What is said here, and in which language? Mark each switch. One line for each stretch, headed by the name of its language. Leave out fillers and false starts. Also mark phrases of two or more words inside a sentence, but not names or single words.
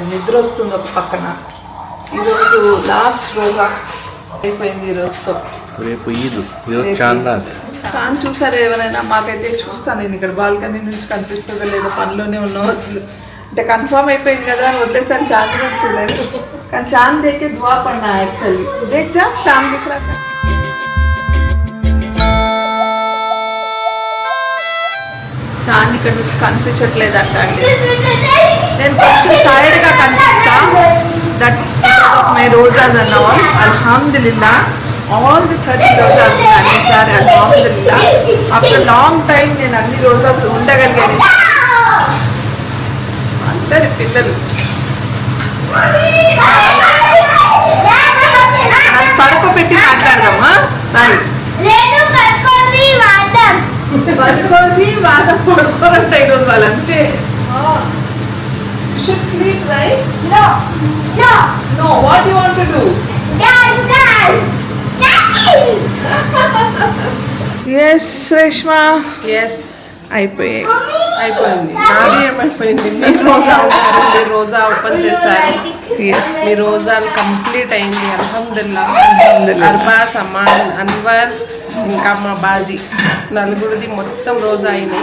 Telugu: నిద్ర వస్తుంది ఒక పక్కన. ఈరోజు లాస్ట్ రోజా అయిపోయింది ఈరోజుతో. రేపు చాంద్ చూసారా ఎవరైనా? మాకైతే చూస్తాను నేను ఇక్కడ బాల్కనీ నుంచి కనిపిస్తుందో లేదో, పనిలోనే ఉన్నాం అసలు. అంటే కన్ఫర్మ్ అయిపోయింది కదా అని వదిలేసాను. చాంద్ కూడా చూడలేదు, కానీ
Urdu: چاند دیکھے دعا
Telugu: పడినా యాక్చువల్లీ.
Urdu: دیکھا چاند دکھ رہا.
Telugu: చాంద్ ఇక్కడ నుంచి కనిపించట్లేదంట అండి. నేను కొంచెం టైర్డ్గా కనిపిస్తా.
English: That's because of my rozas
Telugu: అన్నవా. అల్హమ్దులిల్లా
English: all the 30 rozas
Telugu: ఈసారి అల్హమ్దులిల్లా
English: after long time
Telugu: నేను అన్ని రోజాస్ ఉండగలిగాను. అందరి పిల్లలు పడుకోబెట్టి మాట్లాడదామా? బాయ్. పడుకోని వాదం పడుకోరంట ఈరోజు వాళ్ళంతే.
English: You should sleep, right? No. What do you want to do? Dance. Yes, Reshma. Yes.
Telugu: అయిపోయింది. నాది ఏమైపోయింది? మీరు రోజా ఉన్నారు, మీరు రోజా ఓపెన్ చేశారు.
English: Yes.
Telugu: మీ రోజాలు కంప్లీట్ అయింది అల్హమ్దుల్లా. అల్హమ్దుల్లా. అర్బాస్, అమాన్, అన్వర్, ఇంకా మా బాజీ నలుగురిది మొత్తం రోజా అయినాయి.